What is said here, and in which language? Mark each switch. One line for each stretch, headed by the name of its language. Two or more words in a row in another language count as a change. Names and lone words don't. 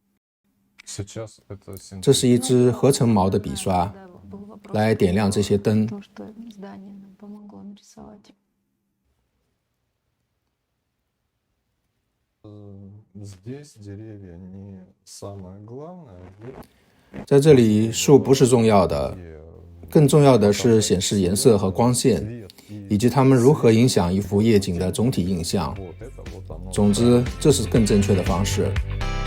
Chinese: 这是一支合成毛的笔刷，来点亮这些灯。
Russian: То, что здание нам помогло нарисовать. Здесь деревья не самое главное.
Chinese: 在这里，树不是重要的，更重要的是显示颜色和光线，以及它们如何影响一幅夜景的总体印象。总之，这是更正确的方式。